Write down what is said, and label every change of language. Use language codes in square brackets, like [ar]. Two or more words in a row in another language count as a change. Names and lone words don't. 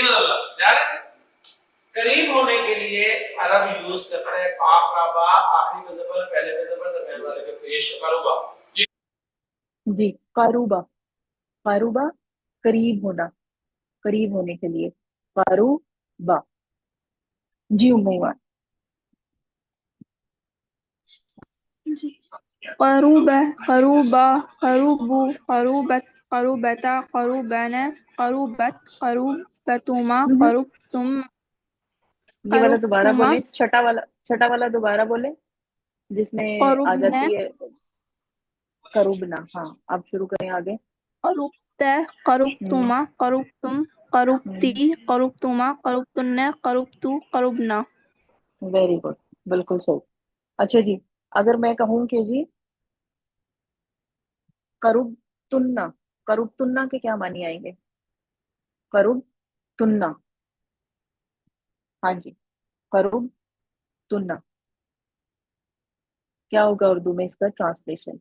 [ur] مطلب یار قریب ہونے کے لیے عرب یوز کرتا ہے آخرابا، آخری پے زبر، پہلے پے زبر، درمیان والے پے پیش، کروبا جی. جی، کاروبا، کاروبا قریب ہونا، قریب ہونے کے لیے کاروبا. جی امیدوار. جی, [ar] قروبة قروبة قروبو قروبت قروبتا قروبنا قروبت قروبتما قروبتم [ur] یہ والا دوبارہ [ar] قروبتما [ur] بولے، چھٹا والا دوبارہ بولے، جس میں آ [ar] قروبنا [ur] جاتی ہے کروبنا۔ ہاں، آپ شروع کریں آگے. [ar] قروبتا قروبتما قروبتم قروبتي قروبتما قروبتن قروبتو قروبنا. [en] very good, [ur] بالکل صحیح. اچھا جی، اگر میں کہوں کہ جی [ar] قربتن, قربتن [ur] کے کیا معنی آئیں گے? [ar] قربتن, [ur] ہاں جی, [ar] قربتن [ur] کیا ہوگا اردو میں اس کا ٹرانسلیشن?